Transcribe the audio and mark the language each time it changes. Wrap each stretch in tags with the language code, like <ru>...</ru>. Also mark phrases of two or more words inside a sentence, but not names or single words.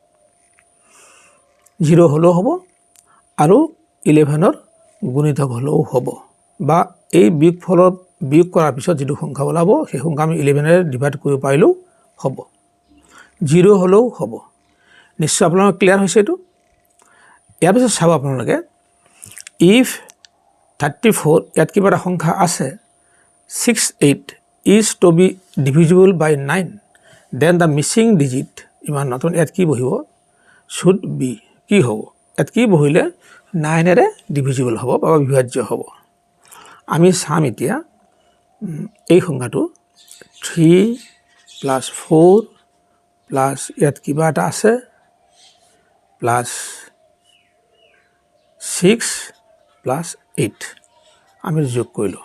<as>0 হ'লেও হ'ব আৰু 11ৰ গুণিতক হ'লেও হ'ব, বা এই বিয়োগ কৰাৰ পিছত যিটো সংখ্যা ওলাব সেই সংখ্যা আমি 11ৰে ডিভাইড কৰিব পাৰিলেও হ'ব, 0 হ'লেও হ'ব। নিশ্চয় আপোনালোকৰ ক্লিয়াৰ হৈছে এইটো। ইয়াৰ পিছত চাব আপোনালোকে, ইফ 34 ইয়াত কিবা এটা সংখ্যা আছে 68</as> <en>is to be divisible by 9, then the missing digit</en> <as>ইমান নতুন ইয়াত কি বহিব,</as> <en>should be</en> <as>কি হ'ব, ইয়াত কি বহিলে 9ৰে ডিভিজিবল হ'ব বা বিভাজ্য হ'ব। আমি চাম এতিয়া এই সংখ্যাটো 3 প্লাছ 4 প্লাছ ইয়াত কিবা এটা আছে প্লাছ 6 প্লাছ 8 আমি যোগ কৰিলোঁ।</as>